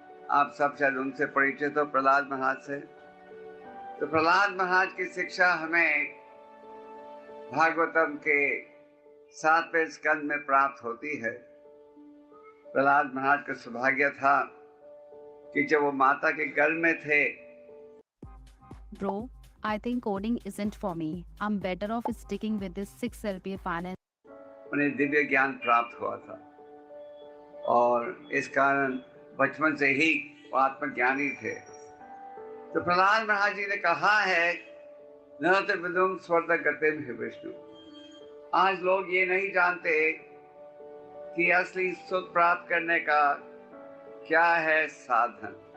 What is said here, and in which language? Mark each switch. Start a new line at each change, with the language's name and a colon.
Hindi: आप सब शायद उनसे परिचित हो, प्रहलाद महाराज से। तो प्रहलाद महाराज की शिक्षा हमें भागवतम के 7वें स्कंद में प्राप्त होती है। प्रहलाद महाराज का सौभाग्य था कि जब वो माता के गर्भ में थे,
English: Bro, I think coding isn't for me. I'm better off sticking with this 6 LPA finance.
Hindi: उन्हें दिव्य ज्ञान प्राप्त हुआ था और इस कारण बचपन से ही वो आत्मज्ञानी थे। तो प्रहलाद महाराज जी ने कहा है,
Sanskrit: न तो विदुम स्वर्ग गतिम हि विष्णु।
Hindi: आज लोग ये नहीं जानते कि असली सुख प्राप्त करने का क्या है साधन।